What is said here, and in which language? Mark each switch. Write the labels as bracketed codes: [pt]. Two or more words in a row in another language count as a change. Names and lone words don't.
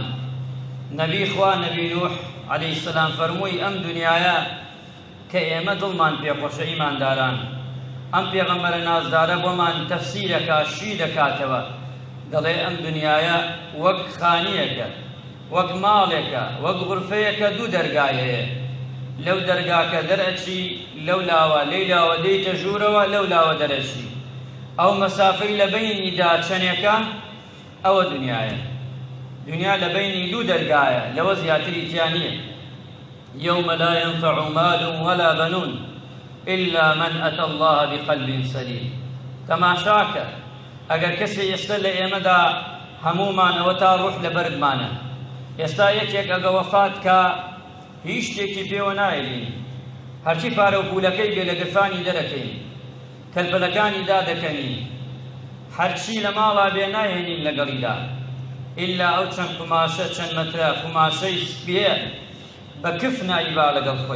[ckb] نەبی خوا نەبی نوح [ar] عەلەیهی سەلام [ckb] فەرمووی ئەم دنیایە کە ئێمە دڵمان پێخۆشە ئیمانداران، ئەم پێغەمبەرە نازدارە بۆمان تەفسیرەکە، شی دەکاتەوە، دەڵێ ئەم دنیایە وەک خانیەکە، وەک ماڵێکە، وەک غورفەیەکە، دوو دەرگای هەیە. لەو دەرگاکە دەرئەچی، لەو لاوە لێی لاوە دەیتە ژوورەوە، لەو لاوە دەرەچی. ئەو مەسافەی لە بەینیدا چەندێکە؟ ئەوە دنیایە. دنیا لە بەینی دوو دەرگایە، لەوە زیاتری تیا نییە. [ar] يوم لا ينفع مال ولا بنون إلا من أتى الله بقلب سليم. [ckb] تماشاکە ئەگەر کەسێ ئێستا لە ئێمەدا هەموومانەوە تا ڕوح لە بەردمانە، ئێستا یەکێک ئەگە وەفات کە هیچ شتێکی پێوە نایەبین، هەرچی پارە و پولەکەی بێ لە گرفانی دەرەکەین، کەلبەلەکانی دادەکەنین، هەرچی لە ماڵا بێ نایهێنین لەگەڵیدا، ئیلا ئەو چەند قوماشە، چەند مەترە قوماشەی سپیە بە کف نایبا لەگەڵ خۆی.